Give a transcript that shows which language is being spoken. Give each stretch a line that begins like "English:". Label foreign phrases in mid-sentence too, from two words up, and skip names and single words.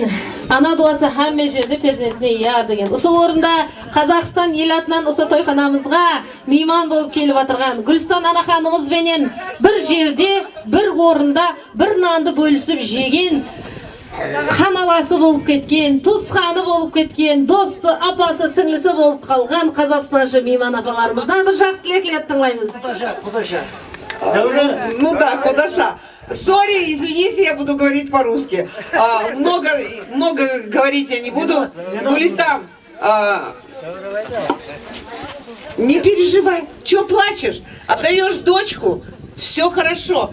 Kazakh: Ана дуасы һәмме жерде перзентіне яр деген. Осы орында Қазақстан ел атынан осы тойханамызға мейман болып келіп отырған Гүлістан ана ханымыз бенен бір жерде, бір орында, бір нанды бөлісіп жеген, қаналасы болып кеткен, туысқаны болып кеткен, досты, апасы, сіңлісі болып қалған қазақстаншы мейман апаларымыздан бір жақсы тілектер тыңлаймыз.
Russian: Ну да, Кудаша. Сори, извините, я буду говорить по-русски. Много говорить я не буду. Гулистан, не переживай. Чё плачешь? Отдаешь дочку, все хорошо.